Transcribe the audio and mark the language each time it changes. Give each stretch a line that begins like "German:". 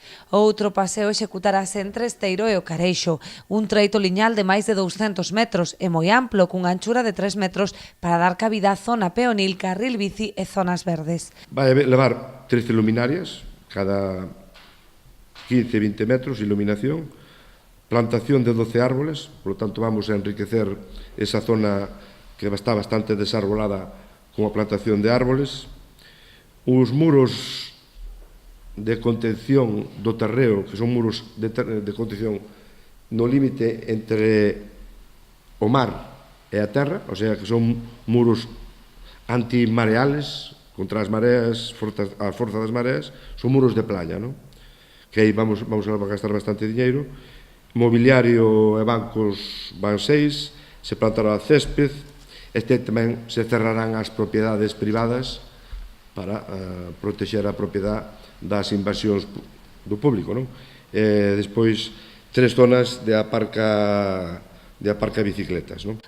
Galician: O outro paseo executarase entre Esteiro e o Careixo, un treito liñal de máis de 200 metros e moi amplo, cunha anchura de 3 metros para dar cabida á zona peonil, carril bici e zonas verdes. Vai levar 13 luminarias,
Spanish: cada 15-20 metros, iluminación, plantación de 12 árboles, por lo tanto vamos a enriquecer esa zona que está bastante desarbolada con a plantación de árboles,
Galician: os muros de contención do terreo, que son muros de contención no límite entre o mar e a terra, o sea, que son muros antimareales, contra as mareas, a forza das mareas, son muros de playa, non? Que aí vamos a gastar bastante diñeiro. Mobiliario e bancos van 6, se plantará césped, tamén se cerrarán as propiedades privadas para protexer a propiedade das invasións do público, non? Despois, 3 zonas de aparca bicicletas, non?